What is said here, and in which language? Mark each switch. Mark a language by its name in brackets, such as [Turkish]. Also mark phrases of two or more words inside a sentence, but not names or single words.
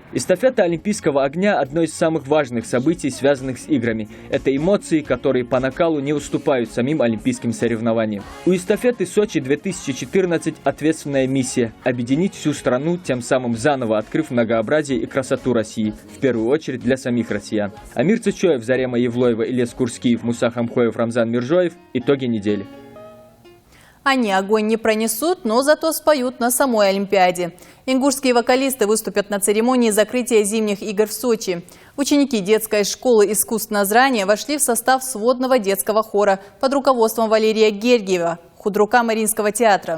[Russian] Эстафета Олимпийского огня – одно из самых важных событий, связанных с играми. Это эмоции, которые по накалу не уступают самим олимпийским соревнованиям. У эстафеты Сочи-2014 ответственная миссия – объединить всю страну, тем самым заново открыв многообразие и красоту России. В первую очередь для самих россиян. Амир Цычоев, Зарема Евлоева, Ильяс Курскиев, Муса Хамхоев, Рамзан Миржоев. Итоги недели. Они огонь не пронесут, но зато споют на самой Олимпиаде. Ингушские вокалисты выступят на церемонии закрытия зимних игр в Сочи. Ученики детской школы искусств Назрания вошли в состав сводного детского хора под руководством Валерия Гергиева, худрука Мариинского театра.